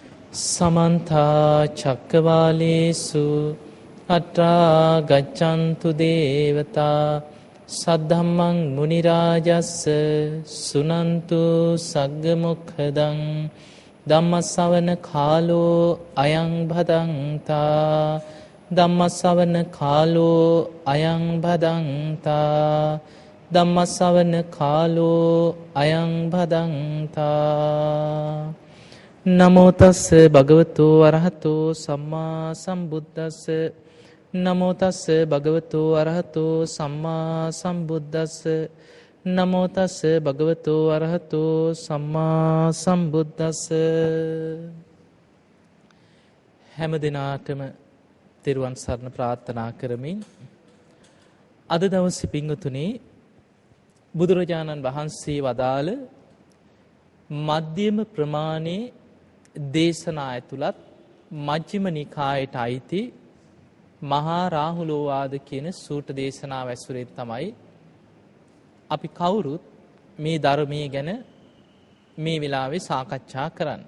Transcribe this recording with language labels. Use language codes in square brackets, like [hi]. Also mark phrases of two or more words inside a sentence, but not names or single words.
[pi] समन्ता चक्रवालेषु अत्रा गच्छन्तु देवता सद्धम्मं मुनिराजस्स सुनन्तु सग्गमुखदं ධම්මස්සවන කාලෝ අයං භදංතා ධම්මස්සවන කාලෝ අයං භදංතා ධම්මස්සවන කාලෝ අයං භදංතා නමෝ තස්ස භගවතු අරහතෝ සම්මා සම්බුද්දස්ස නමෝ තස්ස භගවතු අරහතෝ සම්මා සම්බුද්දස්ස නමෝ තස්ස භගවතු අරහතෝ සම්මා සම්බුද්දස්ස. [si] හැම දිනාටම තෙරුවන් සරණ ප්‍රාර්ථනා කරමින් අද දවසේ පින්වතුනි බුදුරජාණන් වහන්සේ වදාළ මධ්‍යම ප්‍රමාණයේ දේශනා ඇතුළත් මජ්ක්‍ධිම නිකායට අයිති මහා රාහුලෝවාද කියන සූත්‍ර දේශනාව ඇසුරෙන් තමයි අපි කවුරුත් මේ ධර්මයේ ගැන මේ වෙලාවේ සාකච්ඡා කරන්න.